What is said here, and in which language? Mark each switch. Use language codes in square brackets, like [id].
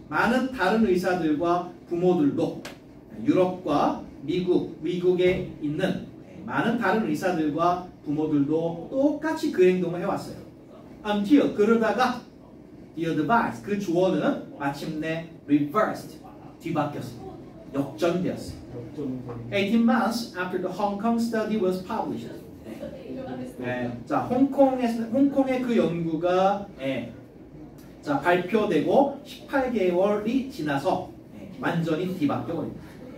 [ko] 많은 다른 의사들과 부모들도 유럽과 미국에 있는 많은 다른 의사들과 부모들도 똑같이 그 행동을 해왔어요. Until 그러다가 [en] the advice [ko] 그 조언은 마침내 reversed 뒤바뀌었습니다. 역전되었어요. [en] 18 months after the Hong Kong study was published. [ko] 자, 홍콩의 그 연구가 자, 발표되고 18개월이 지나서 완전히 뒤바뀌어 버립니다.